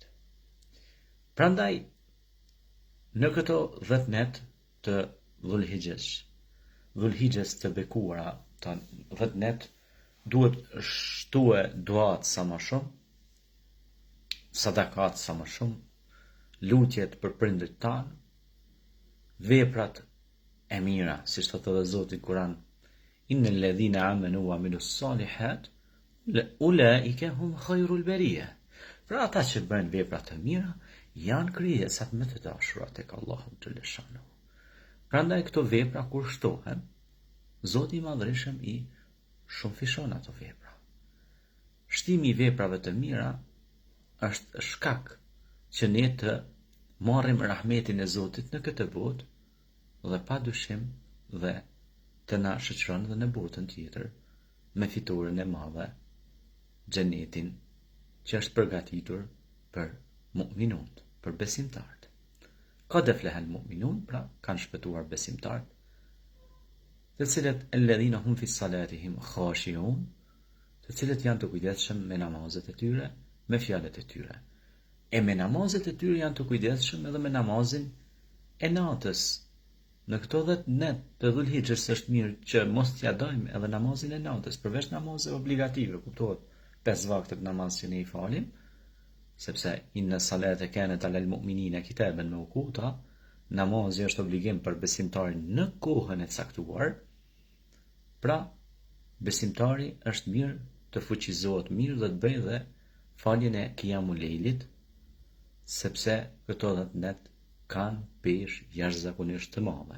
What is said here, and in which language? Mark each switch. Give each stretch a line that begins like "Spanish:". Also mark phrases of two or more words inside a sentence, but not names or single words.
Albanian: Prandaj, në këto 10 net të Dhulhijhes të bekuara, të 10 net, duhet shtue duat sa më shumë, sadakat sa më shumë, lutjet për prindërit tanë, veprat e mira, siç thotë edhe Zoti në Kur'an,
Arabic: إن الذين آمنوا وعملوا الصالحات أولئك هم خير البرية.
Albanian: Pra ata që bëjnë vepra të mira janë krijesat më të dashura tek Allahu
Arabic: جل شأنه.
Albanian: Prandaj këto vepra kur shtohen, Zoti i Madhërisëm i shumëfishon ato vepra. Shtimi i veprave të mira është shkak që ne të marrim rahmetin e Zotit në këtë botë dhe padyshim dhe të na shoqëron edhe në botën tjetër me fiturin e madhe, xhenetin që është përgatitur për mu'minun, për besimtarët.
Arabic: قد أفلح المؤمنون,
Albanian: pra kanë shpëtuar besimtarët, të cilët
Arabic: الذين هم في صلاتهم خاشعون,
Albanian: të cilët janë të kujdesshëm me namazet e tyre, me fjalët e tyre. E me namazet e tyre janë të kujdesshëm edhe me namazin e natës. Në këto 10 net të Dhulhijhes është mirë që mos t'ja dojmë edhe namazin e natës, përveç namazeve obligative, kuptohet 5 vaktet namaz që ne i falim, sepse
Arabic: إن الصلاة كانت على المؤمنين كتابا موقوتا,
Albanian: namazi është obligim për besimtarin në kohën e caktuar. Pra, besimtari është mirë të fuqizohet mirë dhe të bëjë dhe faljen e qiyamul lejlit, sepse këto 10 net kanë peshë jashtëzakonisht të madhe.